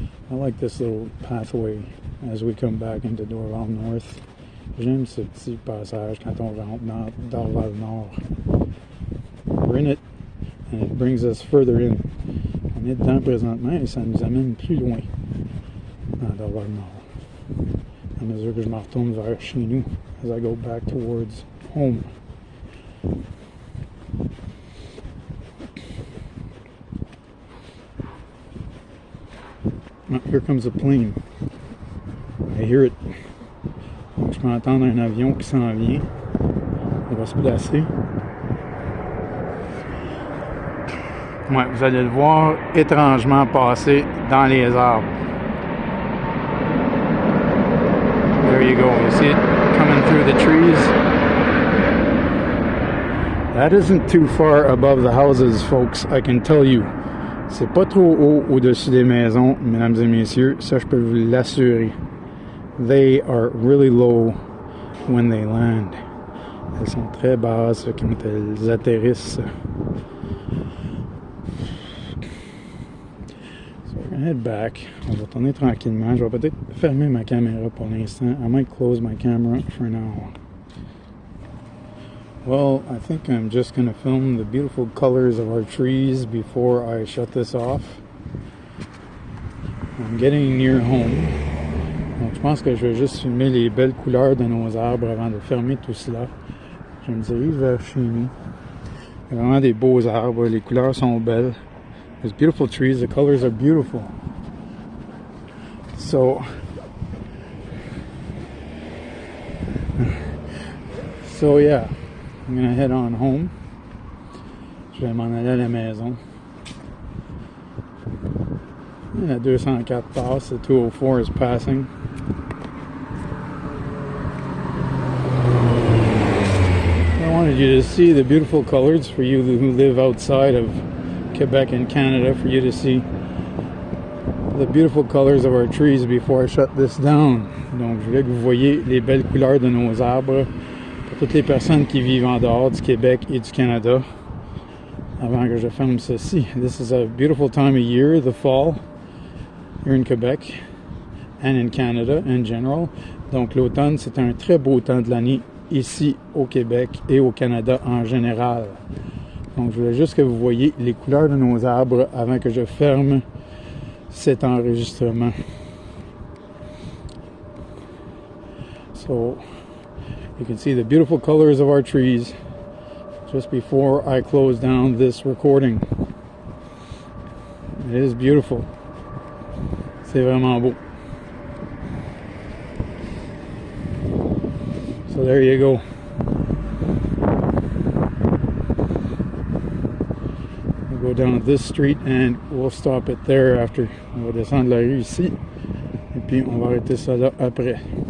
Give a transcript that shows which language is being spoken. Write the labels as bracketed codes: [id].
[en] I like this little pathway as we come back into Dorval North. [fr] J'aime ce petit passage quand on rentre dans Dorval Nord. [en] We're in it, and it brings us further in. [fr] On est dedans présentement et ça nous amène plus loin dans Dorval Nord. À mesure que je me retourne vers chez nous, [en] as I go back towards home. Oh, here comes a plane. I hear it. [fr] Donc, je peux entendre un avion qui s'en vient. On va se placer. Ouais, vous allez le voir étrangement passer dans les arbres. [en] There you go. You see it coming through the trees. That isn't too far above the houses, folks, I can tell you. [fr] C'est pas trop haut au-dessus des maisons, mesdames et messieurs, ça je peux vous l'assurer. [en] They are really low when they land. [fr] Elles sont très basses quand elles atterrissent. [en] So we're gonna head back. [fr] On va tourner tranquillement. Je vais peut-être fermer ma caméra pour l'instant. [en] I might close my camera for now. Well, I think I'm just going to film the beautiful colors of our trees before I shut this off. I'm getting near home. [fr] Donc je pense que je vais juste filmer les belles couleurs de nos arbres avant de fermer tout cela. Je me dirige vers chez nous. Il y a vraiment des beaux arbres, les couleurs sont belles. [en] There's beautiful trees, the colors are beautiful. So yeah, I'm gonna head on home. [fr] Je vais m'en aller à la maison. La 204 passe, [en] the 204 is passing. I wanted you to see the beautiful colors for you who live outside of Quebec and Canada, for you to see the beautiful colors of our trees before I shut this down. [fr] Donc je voulais que vous voyez les belles couleurs de nos arbres pour toutes les personnes qui vivent en dehors du Québec et du Canada avant que je ferme ceci. [en] This is a beautiful time of year, the fall, here in Quebec and in Canada in general. [fr] Donc l'automne, c'est un très beau temps de l'année ici au Québec et au Canada en général. Donc je voulais juste que vous voyez les couleurs de nos arbres avant que je ferme cet enregistrement. [en] So you can see the beautiful colors of our trees just before I close down this recording. It is beautiful. [fr] C'est vraiment beau. [en] So there you go. We'll go down this street and we'll stop it there after. [fr] On va descendre la rue ici. Et puis on va arrêter ça là après.